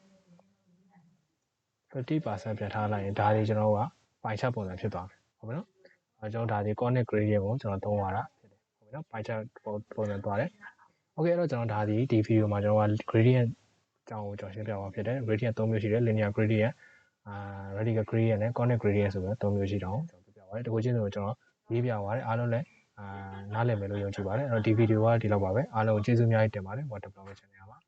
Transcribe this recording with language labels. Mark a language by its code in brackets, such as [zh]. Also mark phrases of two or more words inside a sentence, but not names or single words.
[my] 50% ပြန်ထားလိုက်ရင်ဒါတွေကျွန်တော်ကပိုင်ချက်ပုံစံဖြစ်သွားမယ်ဟုတ်ပြီနော်အဲ့ကျွန်တော်ဒါဒီ [en] conic gradient [my] ကိုကျွန်တော်သုံးရတာဖြစ်တယ်ဟုတ်ပြီနော်ပိုင်ချက်ပုံစံသွားတယ်โอเคအဲ့တော့ကျွန်တော်ဒါဒီ video မှာကျွန်တော်က gradient အကြောင်းကိုကျွန်တော်ရှင်းပြသွားဖြစ်တယ် gradient 3မျိုးရှိတယ် [en] linear gradient radical gradient [my] နဲ့ [en] conic gradient [my] ဆိုပြီး3မျိုးရှိတော့ကျွန်တော်ပြပြပါတယ်တခုချင်းဆိုကျွန်တော်ရေးပြပါတယ်အားလုံးလည်းနားလည်မယ်လို့ယုံကြည်ပါတယ်အဲ့တော့ဒီ video ကဒီလောက်ပါပဲအားလုံးကျေးဇူးအများကြီးတင်ပါတယ် Water Development Channel